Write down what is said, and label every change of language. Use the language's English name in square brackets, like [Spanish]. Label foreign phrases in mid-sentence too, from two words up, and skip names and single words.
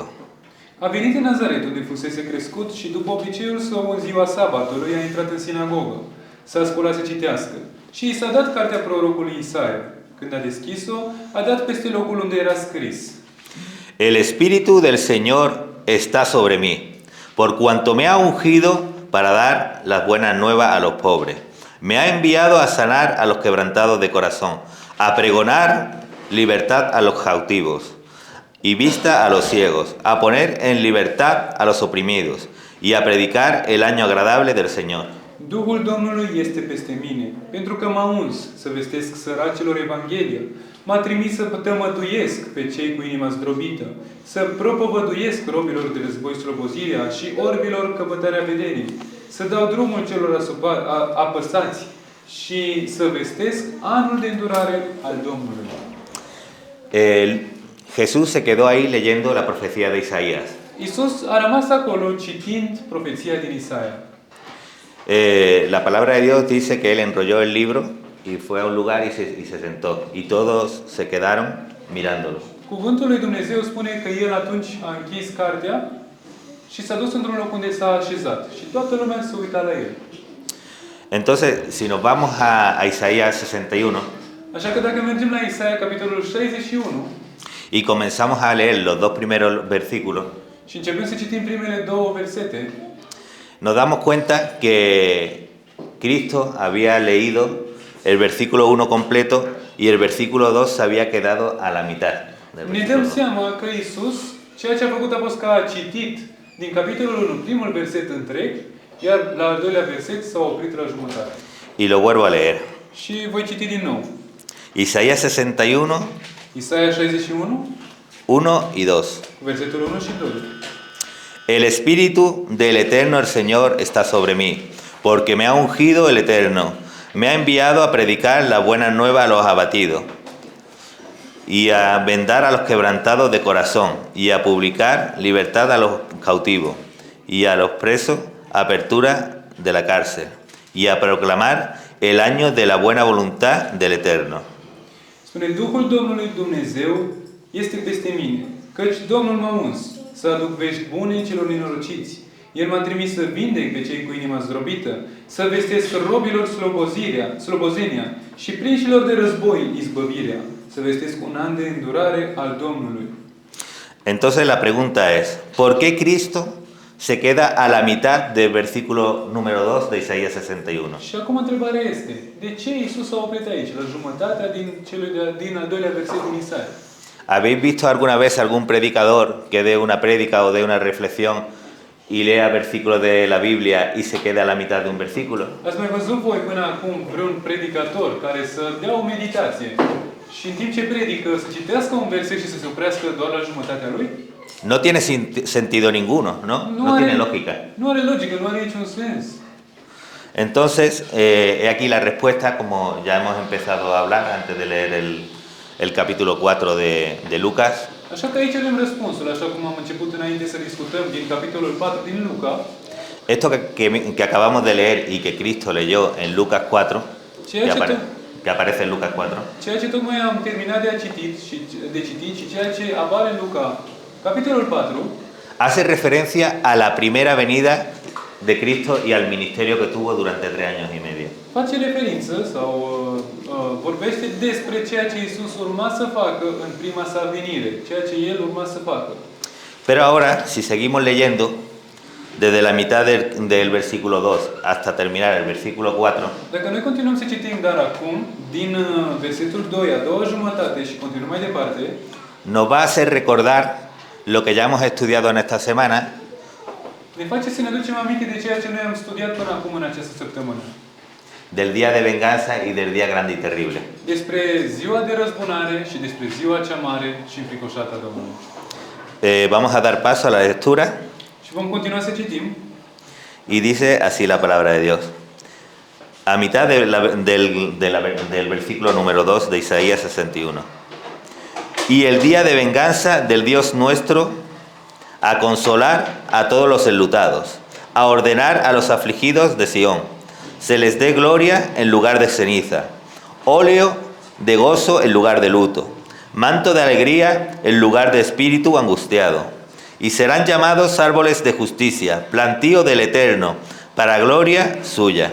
[Romanian] A venit în Nazaret, unde fusese crescut, și după obiceiul său în ziua sabatului a intrat în sinagogă. S-a sculat să citească. Și i s-a dat cartea prorocului Isaia. Când a deschis-o, a dat peste locul unde era scris: [Spanish] El Espíritu del Señor está sobre mí, por cuanto me ha ungido para dar las buenas nuevas a los pobres. Me ha enviado a sanar a los quebrantados de corazón, a pregonar libertad a los cautivos y vista a los ciegos, a poner en libertad a los oprimidos y a predicar el año agradable del Señor. [Romanian] Duhul Domnului este peste mine, pentru că m-a uns să vestesc săracilor Evanghelia. M-a trimis să tămăduiesc pe cei cu inima zdrobită, să propovăduiesc robilor de război slobozirea și orbilor căpătarea vederii, să dau drumul celor apăsați și să vestesc anul de îndurare al Domnului. [Spanish] Jesús se quedó ahí leyendo la profecía de Isaías. [Romanian] Iisus a rămas acolo citind profeția din Isaia. [Spanish] La palabra de Dios dice que él enrolló el libro y fue a un lugar y se sentó. Y todos se quedaron mirándolo. [Romanian] Cuvântul lui Dumnezeu spune că el atunci a închis cartea și s-a dus într-un loc unde s-a așezat. Și toată lumea se uita la el. [Spanish] Entonces, si nos vamos a Isaías 61, [Romanian] Așa că dacă mergem la Isaia, capitolul 61, [Spanish] y comenzamos a leer los dos primeros versículos, [Romanian] și începem să citim primele două versete, [Spanish] nos damos cuenta que Cristo había leído el versículo 1 completo y el versículo 2 se había quedado a la mitad del [Romanian] ne [Spanish] versículo [Romanian] dăm [Spanish] 2. [Romanian] seama că Iisus, ceea ce a făcut a fost că a citit din capitolul 1 primul verset întreg, iar la al doilea verset s-a oprit la jumătate. [Spanish] Y lo vuelvo a leer. [Romanian] Și voi citi din nou. [Spanish] Isaías 61, [Romanian] Isaia 61, [Spanish] 1 y 2. [Romanian] versetul 1 și 2. [Spanish] El Espíritu del Eterno el Señor está sobre mí, porque me ha ungido el Eterno. Me ha enviado a predicar la buena nueva a los abatidos y a vendar a los quebrantados de corazón y a publicar libertad a los cautivos y a los presos apertura de la cárcel y a proclamar el año de la buena voluntad del Eterno. [Romanian] Spune, Duhul Domnului Dumnezeu este peste mine, căci Domnul m-a uns să aduc vești bune celor nenorociți. El m-a trimis să vindec pe cei cu inima zdrobită, să vestesc robilor slobozenia și prinșilor de război izbăvirea, să vestesc un an de îndurare al Domnului. [Spanish] Entonces la pregunta es, ¿por qué Cristo se queda a la mitad del versículo número 2 de Isaías 61? [Romanian] Și acum întrebarea este, de ce Iisus a oprit aici, la jumătatea din al doilea verset din Isaia? [Spanish] ¿Habéis visto alguna vez algún predicador que dé una prédica o dé una reflexión y lea versículos de la Biblia y se queda a la mitad de un versículo? [Romanian] Ați mai văzut voi până acum vreun predicator care să dea o meditație și în timp ce predică să citească un verset și să se oprească doar la jumătatea lui? [Spanish] no tiene sentido ninguno, ¿no? No tiene lógica. [Romanian] Nu are logică, nu are niciun sens. [Spanish] Entonces, he aquí la respuesta, como ya hemos empezado a hablar antes de leer el capítulo 4 de Lucas. [Romanian] Așa că aici avem răspunsul, așa cum am început înainte să discutăm din capitolul 4 din Luca. [Spanish] Esto que acabamos de leer y que Cristo leyó en Lucas 4, que aparece en Lucas 4. [Romanian] Ceea ce tocmai am terminat de citit și ceea ce apare în Luca, capitolul 4, [Spanish] hace referencia a la primera venida de Cristo y al ministerio que tuvo durante 3 años y medio. [Romanian] Face referință sau vorbește despre ceea ce Iisus urma să facă în prima sa venire, ceea ce El urma să facă. [Spanish] Pero ahora, si seguimos leyendo, desde la mitad del versículo 2 hasta terminar el versículo 4, [Romanian] dacă noi continuăm să citim, dar acum, din versetul 2 a doua jumătate și continuăm mai departe, [Spanish] nos va a hacer recordar lo que ya hemos estudiado en esta semana, [Romanian] ne face să ne aducem aminte de ceea ce noi am studiat până acum în această săptămână. [Spanish] Del día de venganza y del día grande y terrible. [Romanian] Despre ziua de răzbunare și despre ziua cea mare și înfricoșată a Domnului. [Spanish] Vamos a dar paso a la lectura. [Romanian] Și vom continua să citim. [Spanish] Y dice así la palabra de Dios. A mitad del versículo número 2 de Isaías 61. Y el día de venganza del Dios nuestro, a consolar a todos los enlutados, a ordenar a los afligidos de Sión, se les dé gloria en lugar de ceniza, óleo de gozo en lugar de luto, manto de alegría en lugar de espíritu angustiado, y serán llamados árboles de justicia, plantío del Eterno, para gloria suya.